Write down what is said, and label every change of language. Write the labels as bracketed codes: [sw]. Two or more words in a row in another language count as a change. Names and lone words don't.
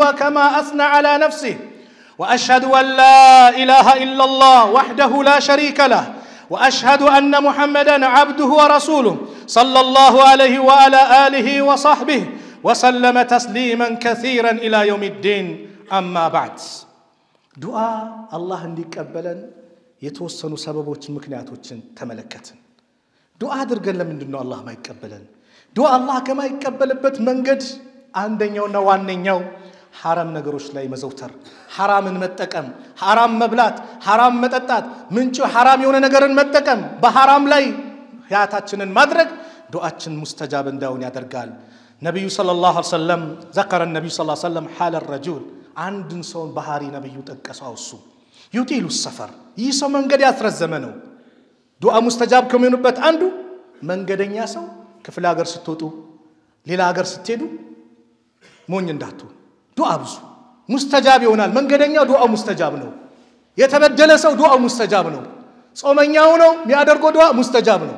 [ar] كما اثنى على نفسه واشهد ان لا اله الا الله وحده لا شريك له واشهد ان محمدا عبده ورسوله صلى الله عليه وعلى اله وصحبه وسلم تسليما كثيرا الى يوم الدين اما بعد دعاء الله [am] እንዲቀበለን የተወሰኑ ሰበቦች ምክንያቶችን ተመለከትን دعاء አድርገን ለምንድነው አላህ ማይቀበለን [ar] دعاء الله [am] ከማይቀበልበት መንገድ አንደኛውና ዋነኛው حرام ነገሮች ላይ መዘውተር حرامን መጠቀም حرام መብላት حرام መጠጣት ምንጩ حرام የሆነ ነገርን መጠቀም በحرام ላይ ያታችንን ማድረግ ዱዓችን ሙስተጃብ እንዳውን ያደርጋል ነብዩ [ar] صلى الله عليه وسلم ذكر النبي صلى الله عليه وسلم حال الرجل [am] አንድን ሰው ባህሪ ነብዩ ጠቀሰው እሱ [ar] يطيل السفر [am] ይህ ሰው መንገድ ያስረዘመ ነው ዱዓ ሙስተጃብ ከሚሆንበት አንዱ መንገደኛ ሰው ክፍለ ሀገር ስትወጡ ሌላ ሀገር ስትሄዱ ሞኝ እንዳትሆኑ ዱዓ ብዙ ሙስተጃብ ይሆናል መንገደኛው ዱዓ ሙስተጃብ ነው የተበደለ ሰው ዱዓ ሙስተጃብ ነው ጾመኛው ነው የሚያደርገው ዱዓ ሙስተጃብ ነው